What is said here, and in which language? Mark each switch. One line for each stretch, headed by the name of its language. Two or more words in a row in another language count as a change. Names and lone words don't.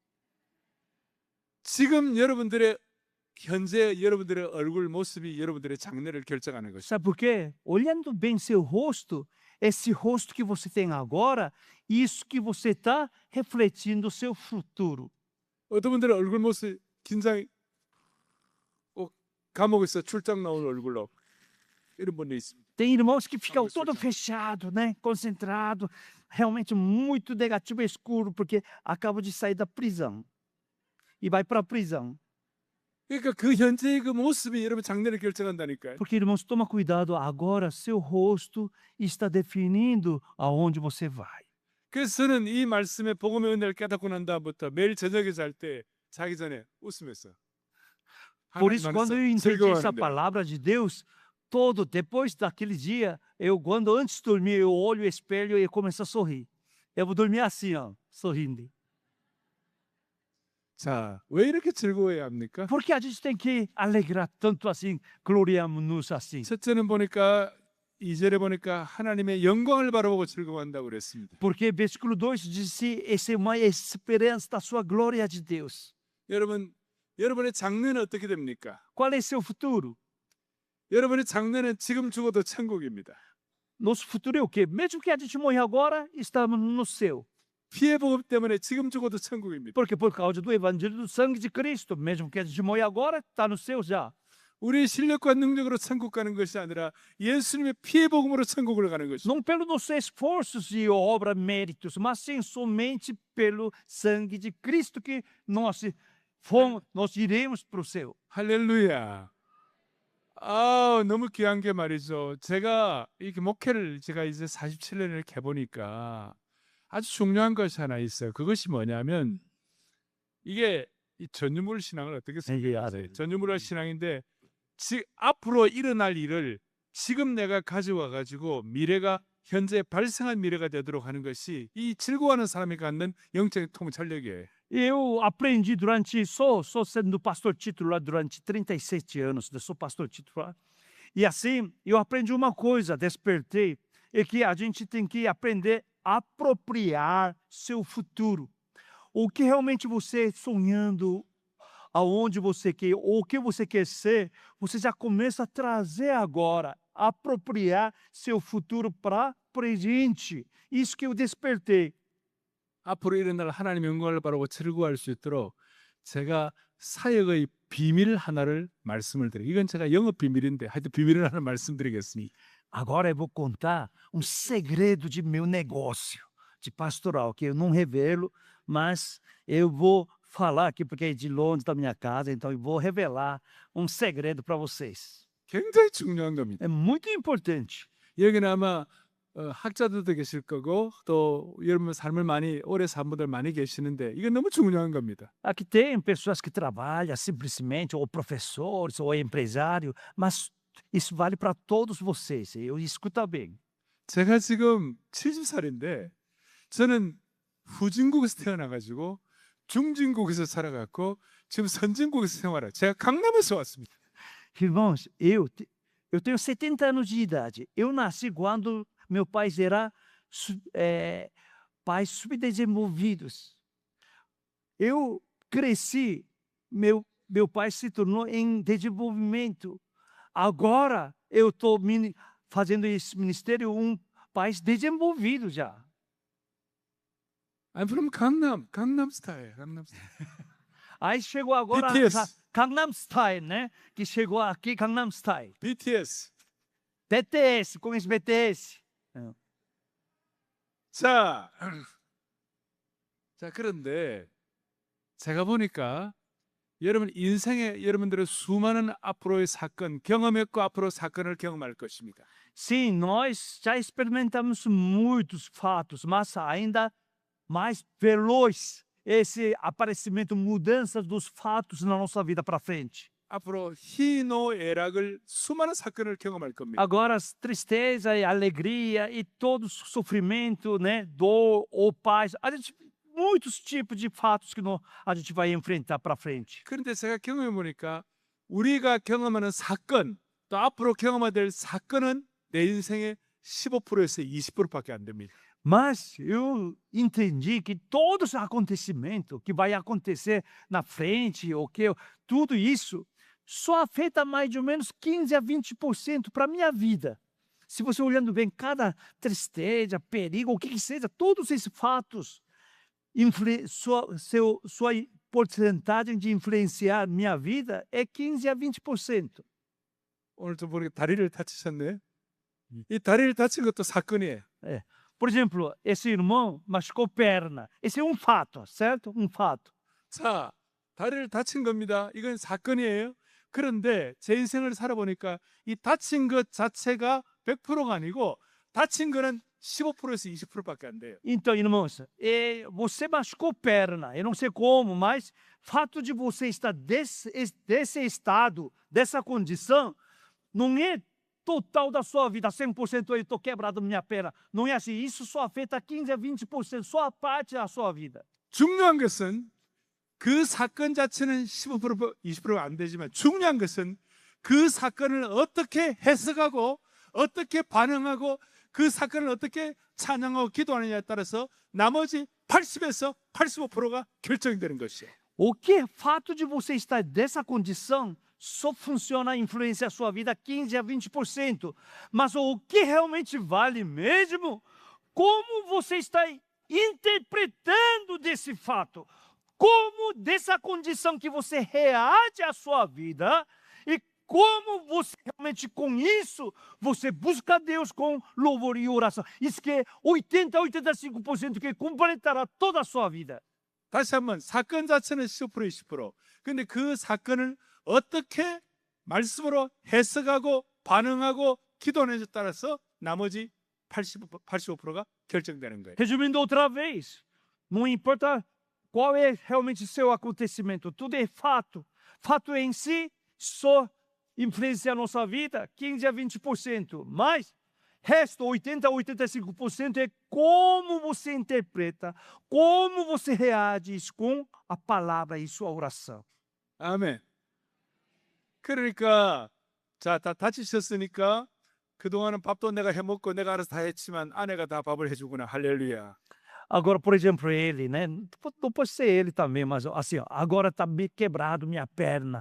Korean: 지금 현재 여러분들의 얼굴 모습이 여러분들의 장래를 결정하는 것입니다.
Portuguese: Sabe por quê? Olhando bem seu rosto, esse rosto que você tem agora, isso que você está refletindo o seu futuro.
Korean: 어떤 분들은 얼굴 모습 긴장 꼭 감옥에서 출장 나온 얼굴로 이런 분이 있습니다.
Portuguese: Tem irmãos que ficam Talvez todo seja. fechado, né? Concentrado, realmente muito negativo, escuro, porque acaba de sair da prisão e vai para a prisão.
Korean: 그러니까 그 현재의 그 모습이 여러분 장래를 결정한다니까요.
Portuguese: Porque, irmãos, toma cuidado, agora seu rosto está definindo aonde você vai.
Korean: 그래서 저는 이 말씀의 복음의 은혜를 깨닫고 난 다음부터 매일 저녁에 잘 때 자기 전에 웃으면서
Portuguese: Por isso,
Korean: 하나님
Portuguese: quando eu
Korean: 안에서
Portuguese: entendi essa
Korean: 즐거워하는데
Portuguese: palavra de Deus, depois daquele dia, quando antes de dormir, eu olho o espelho e começo a sorrir. Eu vou dormir assim, ó, sorrindo.
Korean: 자, 왜 이렇게 즐거워해야 합니까?
Portuguese: Porque a gente tem que alegrar tanto assim, gloriamos-nos assim.
Korean: 첫째는 보니까 2절에 보니까 하나님의 영광을 바라보고 즐거워한다고 그랬습니다.
Portuguese: Porque versículo 2 diz: essa é uma esperança da sua glória de Deus.
Korean: 여러분의 장래는 어떻게 됩니까?
Portuguese: Qual é seu futuro?
Korean: 여러분의 장래는 지금 죽어도 천국입니다.
Portuguese: Nosso futuro é o quê? Mesmo que a gente morrer agora, estamos no céu.
Korean: 피의 복음 때문에 지금 죽어도 천국입니다.
Portuguese: Porque por causa do evangelho do sangue de Cristo, mesmo que a gente morrer agora, está no céu já.
Korean: 우리의 실력과 능력으로 천국 가는 것이 아니라 예수님의 피의 복음으로 천국을 가는 것입니다.
Portuguese: Não pelos nossos esforços e obra, méritos, mas sim somente pelo sangue de Cristo que nós iremos para o céu.
Korean: 할렐루야. 너무 귀한 게 말이죠. 제가 이렇게 목회를 제가 이제 47년을 이렇게 해보니까 아주 중요한 것이 하나 있어요. 그것이 뭐냐면 이게 이 전유물 신앙을 어떻게 이게 생각하세요? 전유물 신앙인데 앞으로 일어날 일을 지금 내가 가져와 가지고 미래가 현재 발생한 미래가 되도록 하는 것이 이 즐거워하는 사람이 갖는 영적인 통찰력이에요.
Portuguese: Eu aprendi sou sendo pastor titular durante 37 anos, sou pastor titular. E assim, eu aprendi uma coisa, despertei, é que a gente tem que aprender a apropriar seu futuro. O que realmente você sonhando, aonde você quer, ou o que você quer ser, você já começa a trazer agora, apropriar seu futuro para presente. Isso que eu despertei.
Korean: 앞으로 일어날 하나님의 영광을 바라고 즐거워할 수 있도록 제가 사역의 비밀 하나를 말씀을 드려요. 이건 제가 영업 비밀인데 하여튼 비밀을 하나 말씀드리겠습니다.
Portuguese: Agora eu vou contar um segredo de meu negócio de pastoral, que eu não revelo, mas eu vou falar aqui porque é de longe da minha casa, então eu vou revelar um segredo para vocês.
Korean: 굉장히 중요한 겁니다.
Portuguese: É muito importante.
Korean: 여기는 아마 학자들도 계실 거고 또 여러분 삶을 많이 오래 산 분들 많이 계시는데 이건 너무 중요한 겁니다.
Portuguese: Aqui tem pessoas que trabalham simplesmente, ou professores, ou empresário, mas isso vale para todos vocês. Eu escuta bem.
Korean: 제가 지금 70살인데 저는 후진국에서 태어나가지고 중진국에서 살아갔고 지금 선진국에서 생활해요. 제가 강남에서 왔습니다.
Portuguese: Irmãos, eu tenho 70 anos de idade. Eu nasci quando meu pai era pais subdesenvolvidos. Eu cresci, meu pai se tornou em desenvolvimento. Agora eu estou fazendo esse ministério país desenvolvido já.
English: I'm from Gangnam Style. Gangnam Style.
Portuguese: Aí chegou agora BTS. Gangnam Style, né? Que chegou aqui Gangnam Style. BTS. BTS, conhece BTS?
Korean: 자, 그런데 제가 보니까 여러분 인생에 여러분들의 수많은 앞으로의 사건 경험했고 앞으로 사건을 경험할 것입니다.
Portuguese: Sim, nós já experimentamos muitos fatos, mas ainda mais veloz esse aparecimento, mudanças dos fatos na nossa vida para frente.
Korean: 앞으로 희노애락을 수많은 사건을 경험할 겁니다.
Portuguese: Agora, as tristeza e alegria e todo sofrimento, né, dor ou paz, muitos tipos de fatos que a gente vai enfrentar para frente.
Korean: 그런데 제가 경험해 보니까 우리가 경험하는 사건 또 앞으로 경험해야 될 사건은 내 인생의 15%에서 20%밖에 안 됩니다.
Portuguese: Mas eu entendi que todo esse acontecimento que vai acontecer na frente, tudo isso só afeta mais ou menos 15 a 20% para a minha vida. Se você olhando bem, cada tristeza, perigo, o que seja, todos esses fatos, sua porcentagem de influenciar minha vida é 15 a 20%.
Korean: 오늘 좀 보니까 다리를 다치셨네. 이 다리를 다친 것도 사건이에요.
Portuguese: Por exemplo, esse irmão machucou perna. Esse é um fato, certo? Um fato.
Korean: 자, 다리를 다친 겁니다. 이건 사건이에요. 그런데 제 인생을 살아보니까 이 다친 것 자체가 100%가 아니고 다친 거는 15%에서 20%밖에 안 돼요.
Portuguese: Então, irmãos, você machucou perna, eu não sei como, mas fato de você estar desse estado, dessa condição, não é total da sua vida, 100% eu estou quebrado minha perna. Não é assim, isso só afeta 15 a 20%, só a parte da sua vida.
Korean: 중요한 것은 그 사건 자체는 15% 20%가 안 되지만 중요한 것은 그 사건을 어떻게 해석하고 어떻게 반응하고 그 사건을 어떻게 찬양하고 기도하느냐에 따라서 나머지 80에서 85%가 결정되는 것이에요.
Portuguese: O que fato de você estar dessa condição só funciona, influencia a sua vida 15 a 20%. Mas o que realmente vale mesmo, como você está interpretando desse fato, como dessa condição que você reage à sua vida e como você realmente com isso, você busca Deus com louvor e oração. Isso que é 80 a 85% que completará toda a sua vida.
Korean: 다시 한번 사건 자체는 15% 20%. 근데 그 사건을 어떻게 말씀으로 해석하고 반응하고 기도하느냐에 따라서 나머지 85%가 결정되는 거예요.
Portuguese: Resumindo outra vez, não importa qual é realmente seu acontecimento, tudo é fato. Fato em si só influencia a nossa vida 15 a 20%, mas resto 80 a 85% é como você interpreta, como você reage com a palavra e sua oração.
Korean: 아멘. 그러니까 자, 다 다치셨으니까 그동안은 밥도 내가 해먹고 내가 알아서 다 했지만 아내가 다 밥을 해주구나. 할렐루야.
Portuguese: Agora, por exemplo, ele, né? Não pode ser ele também, mas assim, ó, agora está bem quebrado minha perna.